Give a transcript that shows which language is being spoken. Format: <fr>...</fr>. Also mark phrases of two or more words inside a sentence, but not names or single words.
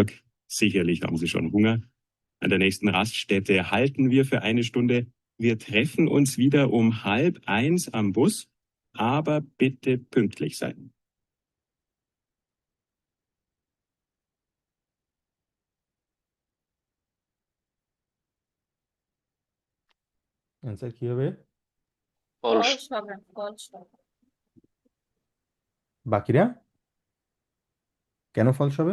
<de>Sicherlich haben Sie schon Hunger. An der nächsten Raststätte halten wir für eine Stunde. Wir treffen uns wieder um 12:30 am Bus, aber bitte pünktlich sein.</de> <bn>অ্যান্সার কি হবে? ফলস। ফলস হবে, ফলস হবে। বাকিরা কেন ফলস হবে?</bn>